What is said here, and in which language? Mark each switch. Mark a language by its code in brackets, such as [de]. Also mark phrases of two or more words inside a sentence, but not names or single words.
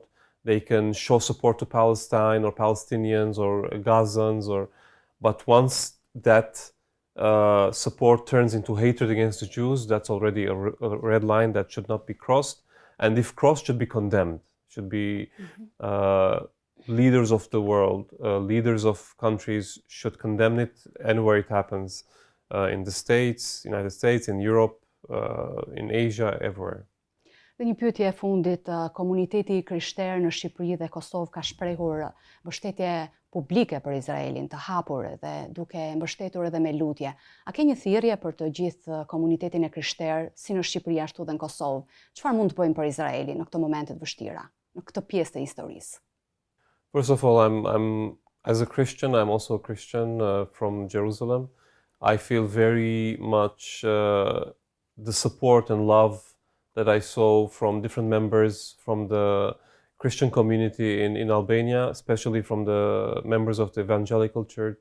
[en] They can show support to Palestine or Palestinians or Gazans, but once that support turns into hatred against the Jews, that's already a red line that should not be crossed. And if crossed, should be condemned. Should be leaders of the world, leaders of countries should condemn it anywhere it happens, in the States, United States, in Europe, in Asia, everywhere. [sq] Dhe një pyetje e fundit, komuniteti krishterë në Shqipëri dhe Kosovë ka shprehur mbështetje publike për Izraelin, të hapur dhe duke mbështetur edhe me lutje. A ke një thirrje për të gjithë komunitetin e krishterë, si në Shqipëri ashtu dhe në Kosovë? Çfarë mund të bëjmë për Izraelin në këto momente të vështira? në këtë pjesë të historisë? [en] First of all, I'm as a Christian, I'm also a Christian from Jerusalem. I feel very much the support and love that I saw from different members from the Christian community in Albania, especially from the members of the evangelical church.